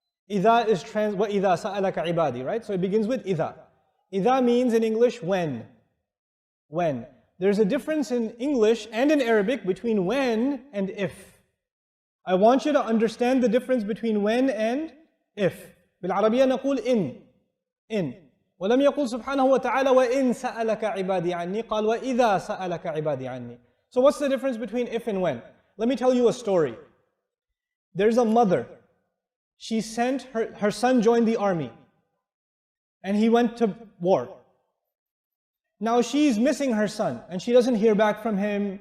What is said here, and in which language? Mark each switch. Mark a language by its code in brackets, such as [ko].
[ar] إِذَا is وَإِذَا سَأَلَكَ عِبَادِي, [en] right? So it begins with إِذَا. إِذَا means in English when. When. There's a difference in English and in Arabic between when and if. I want you to understand the difference between when and if. [ar] بالعربية نقول إن. ولم يقل سبحانه وتعالى وإن سألك عبادي عني قال وإذا سألك عبادي عني. [en] So what's the difference between if and when? Let me tell you a story. There's a mother. She sent her son joined the army. And he went to war. Now she's missing her son. And she doesn't hear back from him.